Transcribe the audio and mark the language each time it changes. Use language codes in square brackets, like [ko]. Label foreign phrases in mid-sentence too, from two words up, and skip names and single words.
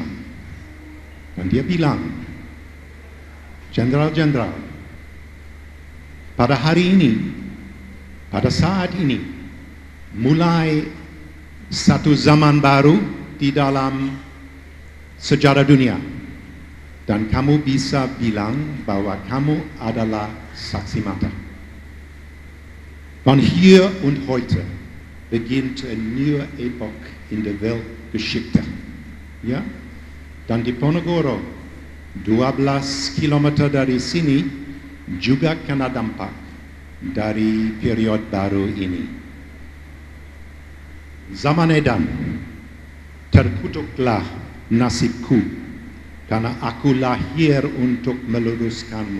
[id] Dan dia bilang, jenderal-jenderal, pada hari ini, pada saat ini, mulai satu zaman baru di dalam sejarah dunia, dan kamu bisa bilang bahwa kamu adalah saksi mata. [de] Von hier und heute beginnt eine neue Epoche in der Weltgeschichte. [id] Ya, dan di Ponegoro, 12 kilometer dari sini juga kena dampak dari period baru ini. Zaman edan, terkutuklah nasibku, karena aku lahir untuk meluruskanmu.